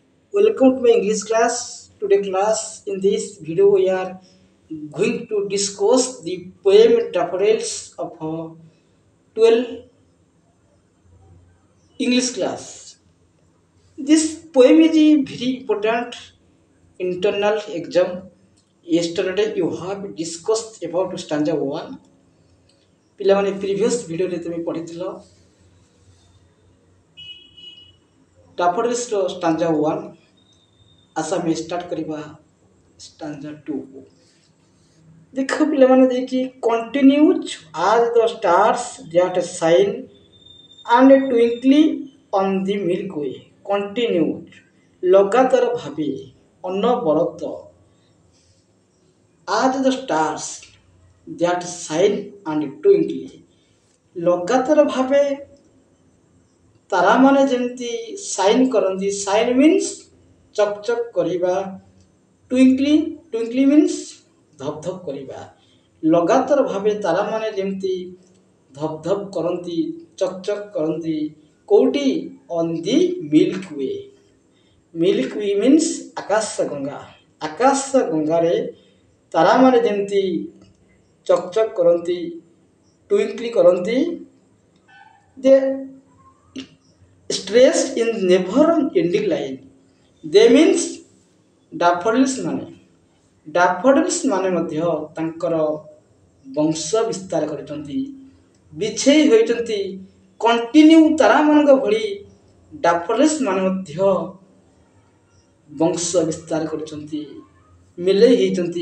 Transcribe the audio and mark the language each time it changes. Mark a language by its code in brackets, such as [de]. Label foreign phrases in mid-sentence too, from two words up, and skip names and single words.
[en] Welcome to my English class. Today class in this video we are going to discuss the poem Daffodils of 12 English class. This poem is a very important internal exam. Yesterday you have discussed about stanza 1. [or] ପିଲାମାନେ previous ଭିଡ଼ିଓରେ ତୁମେ ପଢ଼ିଥିଲ ଡାଫୋଡିଲ୍ସର stanza 1 ଆସ ଆମେ ଷ୍ଟାର୍ଟ କରିବା stanza 2 କୁ। ଦେଖ ପିଲାମାନେ ଦେଇଛି [en] continues as the stars that shine and twinkle on the milky way। [or] continued ଲଗାତାର ଭାବେ ଅନବରତ [en] as the stars that shine and twinkle [or] ଲଗାତାର ଭାବେ ତାରାମାନେ ଯେମିତି ସାଇନ୍ କରନ୍ତି। [en] shine means [or] ଚକ୍ ଚକ୍ କରିବା, [en] twinkly means [or] ଧପ୍ ଧପ୍ କରିବା। ଲଗାତାର ଭାବେ ତାରାମାନେ ଯେମିତି ଧପ୍ ଧପ୍ କରନ୍ତି, ଚକ୍ ଚକ୍ କରନ୍ତି କେଉଁଠି? [en] on the milk way. milk way means [or] ଆକାଶ ଗଙ୍ଗା। ଆକାଶ ଗଙ୍ଗାରେ ତାରାମାନେ ଯେମିତି ଚକ୍ ଚକ୍ କରନ୍ତି, ଟ୍ୱିଙ୍କଲି କରନ୍ତି। [en] ଦେ stressed in never ending line। they means [or] ଡାଫୋଡିଲ୍ସ ମାନେ। ଡାଫୋଡିଲ୍ସ ମାନେ ମଧ୍ୟ ତାଙ୍କର ବଂଶ ବିସ୍ତାର କରିଛନ୍ତି, ବିଛେଇ ହୋଇଛନ୍ତି। କଣ୍ଟିନ୍ୟୁ ତାରାମାନଙ୍କ ଭଳି ଡାଫୋଡିଲ୍ସ ମାନେ ମଧ୍ୟ ବଂଶ ବିସ୍ତାର କରିଛନ୍ତି, ମିଲେଇ ହେଇଛନ୍ତି।